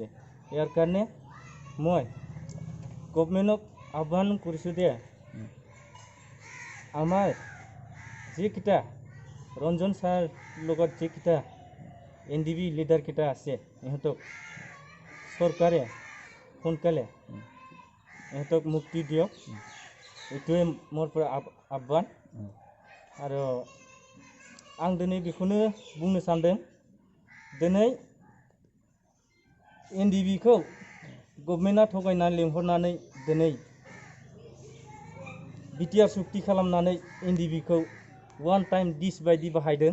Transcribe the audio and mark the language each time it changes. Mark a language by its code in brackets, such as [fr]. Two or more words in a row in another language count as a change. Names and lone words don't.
[as] ইয়াৰ কাৰণে মই গভৰ্ণমেণ্টক আহ্বান কৰিছোঁ যে আমাৰ যিকেইটা ৰঞ্জন ছাৰ লগত যিকেইটা এনডিএফবি লিডাৰকেইটা আছে ইহঁতক চৰকাৰে সোনকালে ইহঁতক মুক্তি দিয়ক, এইটোৱে মোৰ পৰা আহ্বান। [brx] আৰু आं दिनै बेखौनो बुंनो सानदों, दिनै एनडिएफबिखौ गभर्नमेन्टआ थगायनानै लिंहरनानै दिनै बिटिआर सुक्ति खालामनानै एनडिएफबिखौ [en] one time [brx] डिस बायदि बाहायदों।